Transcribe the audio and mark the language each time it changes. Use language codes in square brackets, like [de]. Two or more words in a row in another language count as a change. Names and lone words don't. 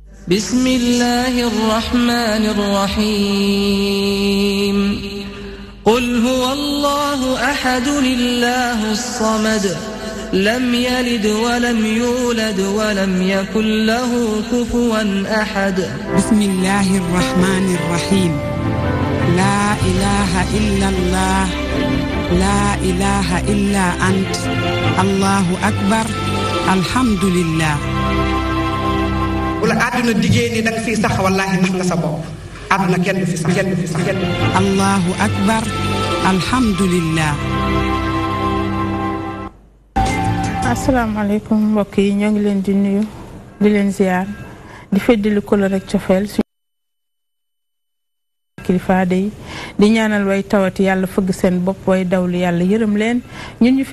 [ar] بسم الله الرحمن الرحيم قل هو الله أحد الله الصمد لم يلد ولم يولد ولم يكن له كفوا أحد بسم الله الرحمن الرحيم لا إله إلا الله لا إله إلا أنت الله أكبر الحمد لله [wo] wala àdduna diggée ni da nga fiy sax wallaahi nax nga sa bopp àdduna kenn du fi sax [ar] الله أكبر الحمد لله. [wo] asalaamaaleykum mbokk yi ñoo ngi leen di nuyu di leen ziar di feddali ko la rek cofeel kilifa yi di ñaanal way tawati yàlla fëgg seen bopp way dawlu yàlla yërëm leen ñun ñu fi